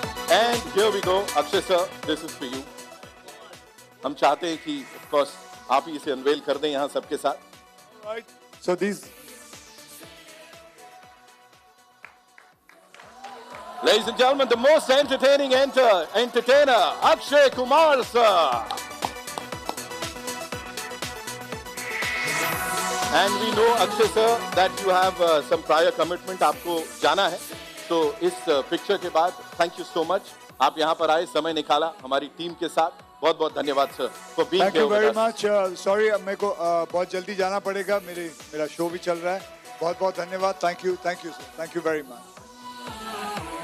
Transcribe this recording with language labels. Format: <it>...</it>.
<en>And here we go, Akshay sir, this is for you.</en> <hi>हम चाहते हैं कि,</hi> <en>of course,</en> <hi>आप ही इसे unveil कर दें यहाँ सबके साथ.</hi> <en>Right. So these. Ladies and gentlemen, the most entertaining entertainer, Akshay Kumar sir. And we know, Akshay sir, that you have some prior commitment.</en> <hi>आपको जाना है. तो इस पिक्चर के बाद</hi> <en>Thank you so much.</en> <hi>आप यहाँ पर आए, समय निकाला हमारी टीम के साथ. बहुत बहुत धन्यवाद sir</hi> <en>For being here. Thank you very much.</en> <hi>Sorry मेरे को बहुत जल्दी जाना पड़ेगा, मेरा शो भी चल रहा है. बहुत बहुत धन्यवाद.</hi> <en>Thank you sir. Thank you very much.</en>